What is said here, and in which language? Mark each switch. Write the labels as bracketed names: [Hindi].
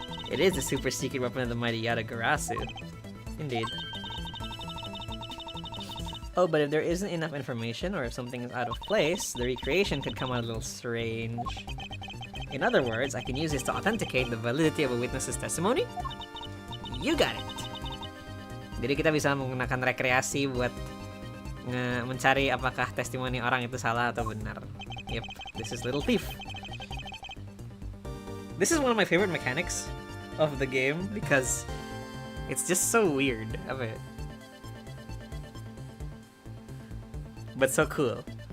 [English] It is a super secret weapon of the mighty Yatagarasu. Indeed. Oh, but if there isn't enough information, or if something is out of place, the recreation could come out a little strange. In other words, I can use this to authenticate the validity of a witness's testimony? You got it! [Indonesian] Jadi kita bisa menggunakan rekreasi buat mencari apakah testimoni orang itu salah atau benar. [English] Yep, this is Little Thief. This is one of my favorite mechanics of the game because it's just so weird. But so cool.